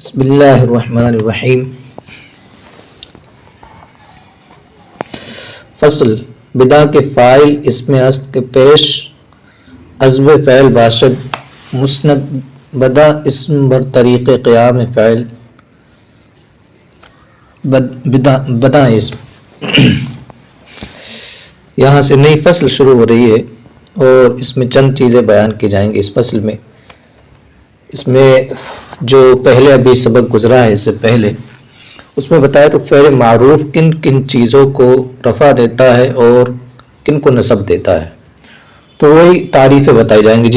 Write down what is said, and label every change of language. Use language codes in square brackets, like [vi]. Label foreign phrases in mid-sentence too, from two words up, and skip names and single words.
[ar] بسم اللہ الرحمن الرحیم۔ [fa] فصل بدا کے فاعل اسم است کے پیش عزو فعل باشد مسند بدا اسم بر طریق قیام فعل بدا اسم۔ [ur] یہاں سے نئی فصل شروع ہو رہی ہے اور اس میں چند چیزیں بیان کی جائیں گی۔ اس فصل میں جو پہلے ابھی سبق گزرا ہے اس سے پہلے اس میں بتایا تو فعل معروف کن کن چیزوں کو رفع دیتا ہے اور کن کو نصب دیتا ہے، تو وہی تعریفیں بتائی جائیں گی۔